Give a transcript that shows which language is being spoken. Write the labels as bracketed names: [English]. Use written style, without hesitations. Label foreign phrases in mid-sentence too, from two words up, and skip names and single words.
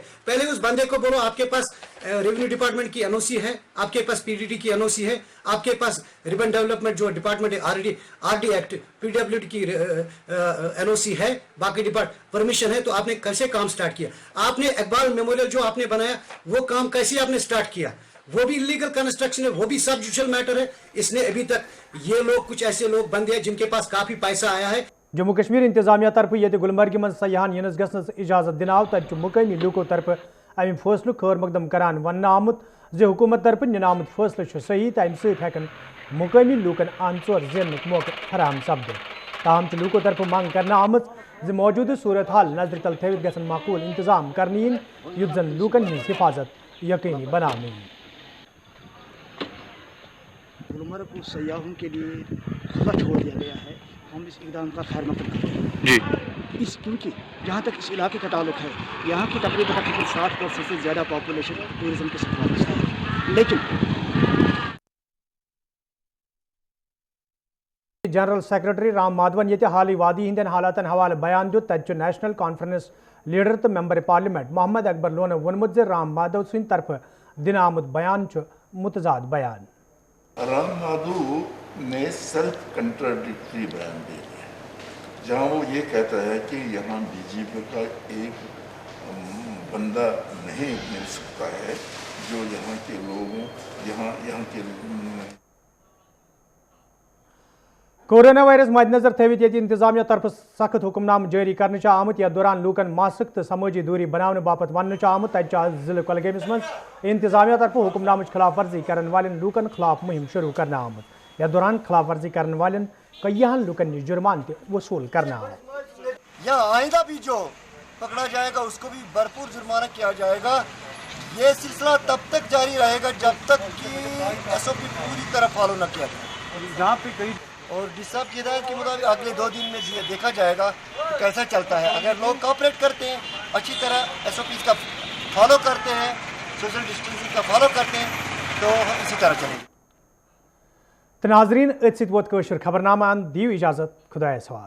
[Urdu] پہلے اس بندے کو بولو آپ کے پاس [English] revenue department [Urdu] کی این او سی ہے آپ کے پاس PDD کی این او سی ہے آپ کے پاس [English] ribbon development [Urdu] جو ڈیپارٹمنٹ ہے RD ایکٹ PWD کی این او سی ہے باقی [English] department permission [Urdu] ہے تو آپ نے کیسے کام اسٹارٹ کیا آپ نے اقبال میموریل جو آپ نے بنایا وہ کام کیسے آپ نے اسٹارٹ کیا وہ بھی [English] illegal construction [Urdu] ہے وہ بھی سب [English] judicial matter [Urdu] ہے. اس نے ابھی تک یہ لوگ کچھ ایسے لوگ بندے ہیں جن کے پاس کافی پیسہ آیا ہے. [Kashmiri] जम्मू कश्मीर इंतजामिया तरफ ये गुलमर्ग मं सयाहन यनस गसनस इजाजत दिन आव तक मुकामी लूको तरफ अमि फैसलु खैर मकदम करान वन आमुत जे हुकूमत तरफ निनामुत फैसले सही तो अमि सतन मुकामी लूकन आनचोर जेन मौके फराहम सपद ताहम लूको तरफ मांग करना आमत जे मौजूद सूरत हाल नजर तल थवित गसन माकूल इंतजाम करनी युत जन लूकन हज हिफाजत यकीनी बनानी। [Urdu] گلمرگ کو سیاحوں کے لیے کھلا چھوڑ دیا گیا ہے ہم اس اقدام کا خیر مقدم کرتے ہیں جی کیونکہ جہاں تک اس علاقے کا تعلق ہے یہاں کی تقریباً 60% سے زیادہ [English] population tourism [Urdu] کے ساتھ وابستہ ہے لیکن [Kashmiri] जनरल सेक्रेटरी राम माधवन ये हाल वादी हिंदन हालातन हवाले बयान दित तत नेशनल कॉन्फ्रेंस लीडर तो [English] member parliament [Kashmiri] मोहम्मद अकबर लोन वोनमुत राम माधव सिंह तरफ दिन आमुत बयान च मुतजाद बयान। [Urdu] رام مادھو نے [English] self contradictory [Urdu] بیان دے دیا جہاں وہ یہ کہتا ہے کہ یہاں بی جے پی کا ایک بندہ نہیں مل سکتا ہے جو یہاں کے لوگوں یہاں کے [Kashmiri] कोरोना वायरस मद्देनजर थवित ये इंतजामिया तरफ सख्त हुक्मनाम जारी करने आमुत यथ दौरान लूकन मास्क तो समूजी दूरी बनाने बापत वन आमुत जिले कुलगमस मज इंतजामिया तरफ हुक्मनाम खिलाफ वर्जी करने वाले लूकन खिलाफ मुहिम शुरू करना आमुत यथ दौरान खिलाफ वर्जी करने वाले कईयान लूकन निश जुर्मान वसूल करना आमुत। [Urdu] یہاں آئندہ بھی جو پکڑا جائے گا اس کو بھی بھرپور جرمانہ کیا جائے گا. یہ سلسلہ تب تک جاری رہے گا جب تک کہ SOP پوری طرح فالو نہ کیا جائے. جہاں پے کئی اور ڈی صاحب کی ہدایت کے مطابق اگلے 2 دن میں دیکھا جائے گا کہ کیسا چلتا ہے. اگر لوگ کوآپریٹ کرتے ہیں، اچھی طرح SOPs کا فالو کرتے ہیں, [English] social distancing [Urdu] کا فالو کرتے ہیں تو ہم اسی طرح چلیں گے. [Kashmiri] तो नाजरीन अत वोत खबरनामा दियो इजाजत खुदा सवाल।